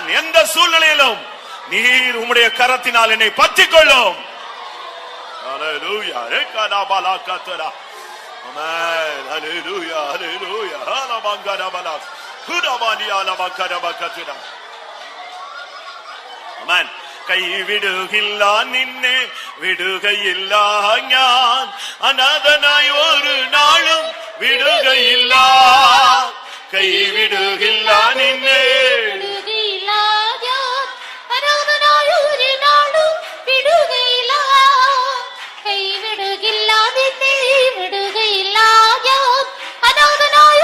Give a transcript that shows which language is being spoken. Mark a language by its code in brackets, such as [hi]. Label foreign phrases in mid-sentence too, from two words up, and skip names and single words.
[ta] எந்த சூழ்நிலையிலும் நீர் உம்முடைய கரத்தினால் என்னை பற்றிக் கொள்ளும். ஹல்லேலூயா. ரெகாடாபாலாகதரா. ஆமென். ஹல்லேலூயா. ஹல்லேலூயா. ஹலபங்கரபலா. குடபானியாலபகரபகதரா. ஆமென். [ml] കൈവിടുകില്ല നിന്നെ വിടുകയില്ല ഞാൻ അനാഥനായി ഒരു നാളും വിടുകയില്ല കൈവിടുകില്ല നിന്നെ വിടുകയില്ല ഞാൻ അനാഥനായി ഒരു നാളും വിടുകയില്ല കൈവിടുകില്ല നിന്നെ വിടുകയില്ല ഞാൻ അനാഥനായി